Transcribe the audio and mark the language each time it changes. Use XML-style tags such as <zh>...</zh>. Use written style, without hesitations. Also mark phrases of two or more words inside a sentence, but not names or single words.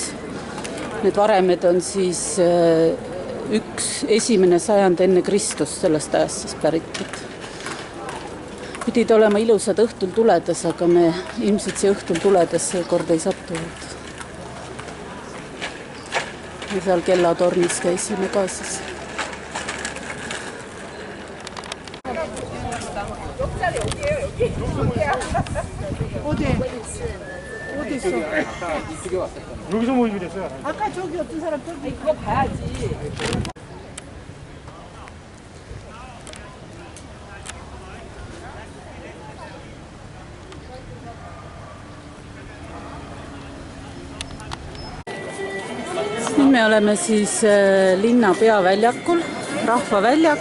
<et>Need varemed on siis esimene sajand enne Kristust sellest ajast siis päritud. Pidid olema ilusad õhtul tuledes, aga me ilmselt see õhtul tuledes seekord ei sattunud. Ja seal kellatornis käisime ka siis.</et> <ko>여기서 뭐 얘기를 했어요? 아까 저기 어떤 사람 저기 그거 봐야지.</ko> <et>Nüüd me oleme siis linna peaväljakul, Rahvaväljak.</et>